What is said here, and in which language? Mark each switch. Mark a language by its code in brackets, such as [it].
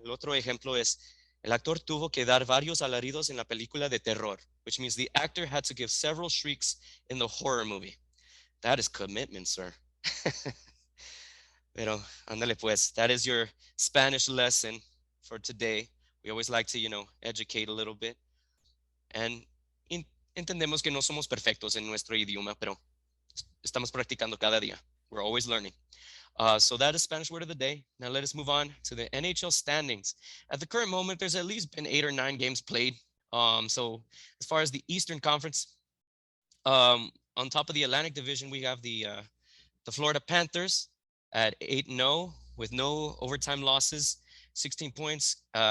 [es] El otro ejemplo es, el actor tuvo que dar varios alaridos en la película de terror, [en] which means the actor had to give several shrieks in the horror movie. That is commitment, sir. [es] Pero, ándale pues, [en] that is your Spanish lesson for today. We always like to, educate a little bit. [es] And entendemos que no somos perfectos en nuestro idioma, pero estamos practicando cada día. [en] We're always learning. So that is Spanish word of the day. Now let us move on to the Nhl Standings. At the current moment, there's at least been 8 or 9 games played. So as far as the Eastern Conference, on top of the Atlantic Division, we have the Florida Panthers at 8-0 with no overtime losses, 16 points.